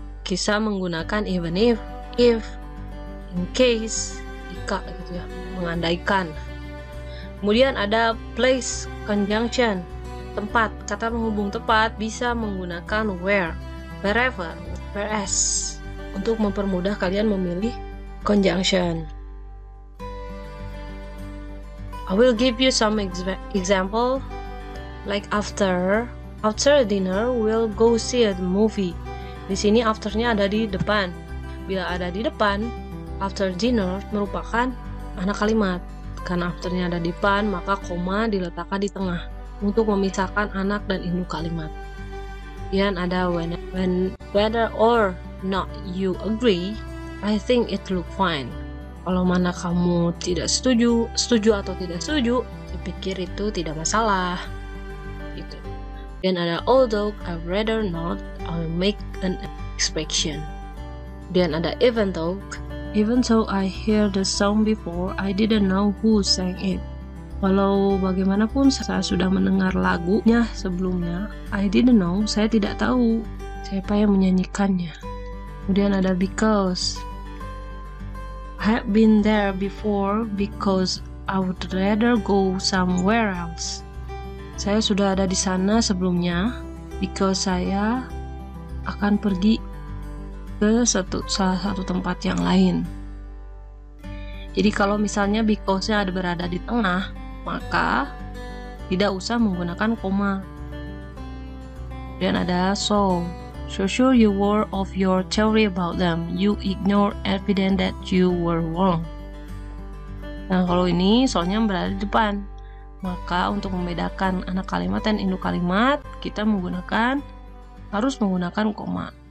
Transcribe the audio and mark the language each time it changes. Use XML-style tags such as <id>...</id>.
<id>Bisa menggunakan</id> <en>even if, in case,</en> <id>jika gitu ya, mengandaikan. Kemudian ada place conjunction, tempat. Kata penghubung tempat bisa menggunakan</id> <en>where, wherever, whereas,</en> <id>untuk mempermudah kalian memilih conjunction.</id> <en>I will give you some example. Like after dinner we'll go see a movie.</en> <id>Di sini afternya ada di depan. Bila ada di depan,</id> <en>after dinner</en> <id>merupakan anak kalimat. Karena afternya ada di depan, maka koma diletakkan di tengah untuk memisahkan anak dan induk kalimat. Kemudian ada</id> <en>whether or not you agree, I think it look fine.</en> <id>Kalau mana kamu tidak setuju atau tidak setuju, saya pikir itu tidak masalah. Gitu. Dan ada</id> <en>although I'd rather not, I'll make an inspection. Dan ada even though Even though I hear the song before, I didn't know who sang it.</en> <id>Walau bagaimanapun saya sudah mendengar lagunya sebelumnya,</id> <en>I didn't know,</en> <id>saya tidak tahu siapa yang menyanyikannya. Kemudian ada because.</id> <en>I have been there before because I would rather go somewhere else.</en> <id>Saya sudah ada di sana sebelumnya</id> <en>because</en> <id>saya akan pergi ke salah satu tempat yang lain. Jadi kalau misalnya because-nya berada di tengah, maka tidak usah menggunakan koma.</id> <en>Dan ada so sure you were of your theory about them, you ignore evidence that you were wrong.</en> <id>Nah kalau ini soalnya berada di depan, maka untuk membedakan anak kalimat dan induk kalimat kita harus menggunakan koma.</id>